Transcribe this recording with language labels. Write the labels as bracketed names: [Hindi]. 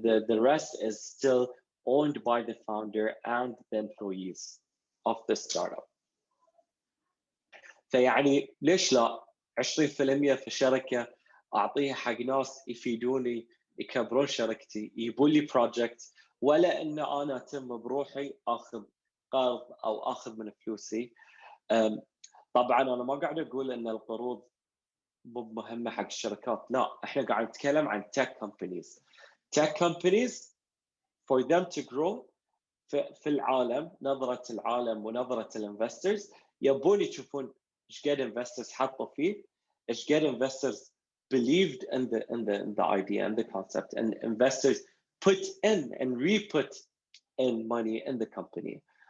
[English] The rest is still owned by the founder and the employees of the startup. [Arabic] فيعني ليش لا 20% في الشركة أعطيها حق ناس يفيدوني يكبرون شركتي، يجيبون لي بروجكت، ولا إن أنا أتم بروحي أخذ قرض أو أخذ من فلوسي. طبعا أنا ما قاعد أقول إن القروض مو مهمة حق الشركات، لا، إحنا قاعد نتكلم عن tech companies. [English] Tech companies for them to grow [Arabic] في العالم، نظرة العالم ونظرة الانفسترز يبون يشوفون ايش قد [English] investors [Arabic] حطوا فيه، ايش قد [English] investors believed in the idea and the concept, and investors put in and re-put in money in the company.